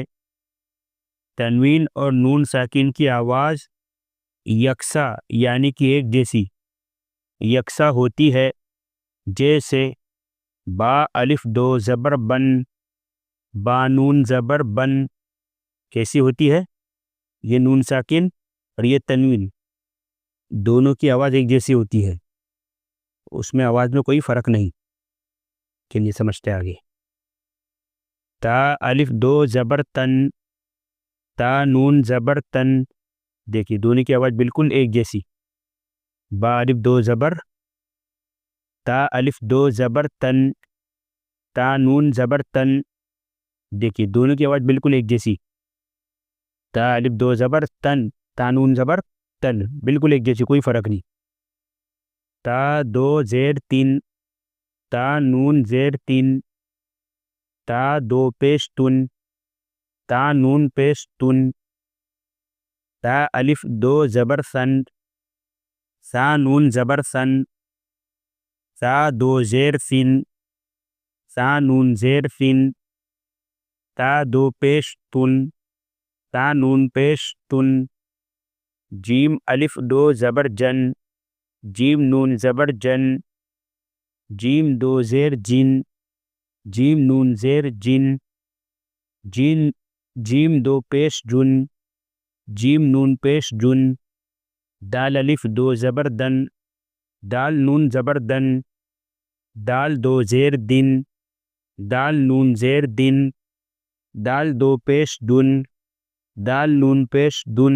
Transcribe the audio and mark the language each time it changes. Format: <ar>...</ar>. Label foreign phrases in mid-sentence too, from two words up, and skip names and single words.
<ur>تنوین اور نون ساکن کی آواز یکساں یعنی کہ ایک جیسی یکساں ہوتی ہے، جیسے با الف دو زبر بن، با نون زبر بن کیسی ہوتی ہے؟ یہ نون ساکن اور یہ تنوین دونوں کی آواز ایک جیسی ہوتی ہے، اس میں آواز میں کوئی فرق نہیں۔ چلیے سمجھتے آگے۔ تا الف دو زبر تن، تا نون زبر تن، دیکھیے دونوں کی آواز بالکل ایک جیسی۔ با الف دو زبر، تا الف دو زبر تن، تا نون زبر تن، دیکھیے دونوں کی آواز بالکل ایک جیسی۔ تا الف دو زبر تن، تا نون زبر تن، بالکل ایک جیسی، کوئی فرق نہیں۔ تا دو زیر تین، تا نون زیر تین، تا دو پیش تن، تا نون پیش تن، تا الف دو زبر سن، سا نون زبر سن، سا دو زیر سن، سا نون زیر سن، تا دو پیش تن، تا نون پیش تن، جیم الف دو زبر جن، جیم نون زبر جن، جیم دو زیر جن، جیم نون زیر جن، جیم دو پیش جن، جیم نون پیش جن، دال الف دو زبر دن، دال نون زبر دن، دال دو زیر دن، دال نون زیر دن، دال دو پیش دن، دال نون پیش دن۔</ur>